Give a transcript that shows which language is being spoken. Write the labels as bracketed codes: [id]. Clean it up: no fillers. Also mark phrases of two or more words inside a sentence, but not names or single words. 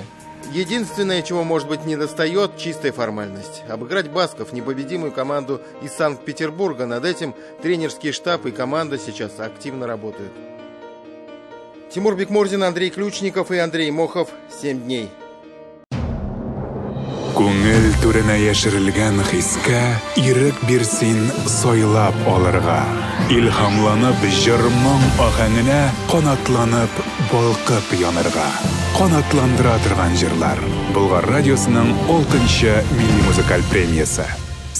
[ru] Единственное, чего, может быть, недостает, чистая формальность. Обыграть басков, непобедимую команду из Санкт-Петербурга. Над этим тренерский штаб и команда сейчас активно работают. Тимур Бекмурзин, Андрей Ключников и Андрей Мохов. 7 дней. [tt] Күңел түренә яшерелгән хискә ирек бирсин сойлап алырга. Илһамланып җырның агаңына канатланып балкып янырга. Канатландыра торган җырлар. Болгар радиосының 6-нчы милли музыкаль премиясе.